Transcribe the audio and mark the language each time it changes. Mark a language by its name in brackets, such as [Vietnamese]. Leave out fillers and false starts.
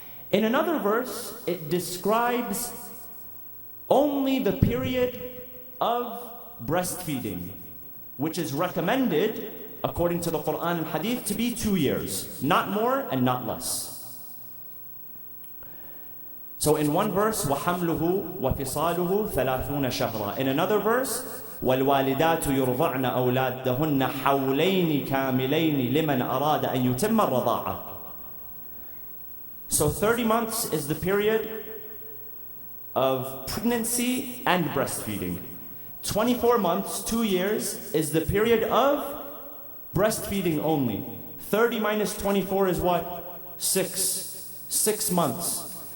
[English] In another verse, it describes only the period of breastfeeding, which is recommended, according to the Quran and Hadith, to be 2 years, not more and not less. So in one verse, [Arabic] وَحَمْلُهُ وَفِصَالُهُ ثَلَاثُونَ شَهْرًا. [English] In another verse, [Arabic] والوالدات يرضعن أولادهن حولين كاملين لمن أراد أن يتم الرضاعة. [English] So 30 months is the period of pregnancy and breastfeeding. 24 months, 2 years, is the period of breastfeeding only. 30 minus 24 is what? 6 months.